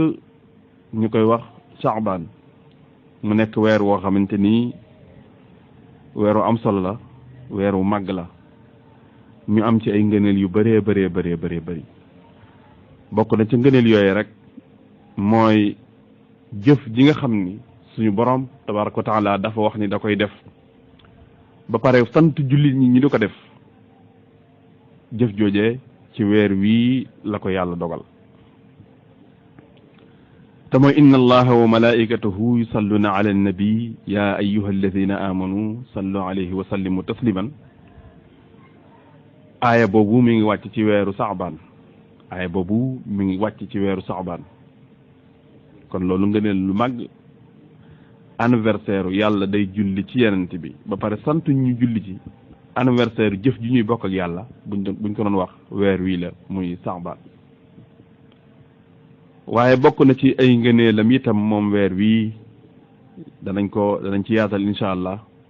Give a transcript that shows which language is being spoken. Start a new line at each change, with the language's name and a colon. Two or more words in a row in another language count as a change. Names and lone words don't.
Wolof: ñu koy wax Saabaan mu nekk weer woo xamante ni weer wu am solo la weer wu màgg la ñu am ci ay ngëneel yu bëree bëri bokk na ci ngëneel yooyu rek mooy jëf ji nga xam ni suñu borom
Arabic: تبارك وتعالى
Wolof: dafa wax ni da koy def ba pare sant jullit ñi ñu di ko def jëf joojee ci weer wii la ko yàlla dogal
Arabic: te mooy إن الله وملائكته يصلون على النبي يا أيها الذين آمنوا صلوا عليه وسلموا تسليما
Wolof: aaya boobu mi ngi wàcc ci weeru saabaan aaya boobu mi ngi wàcc ci weeru saabaan kon loolu nga ne lu màgg anniversaire yàlla day julli ci yenent bi ba pare sant ñu julli ci anniversaire jëf ji ñuy bokk ak yàlla buñ ko doon wax weer wii la muy saabaan waaye bokk na ci ay ngëneelam itam moom weer wii danañ ci yaatal
Arabic: إن شاء الله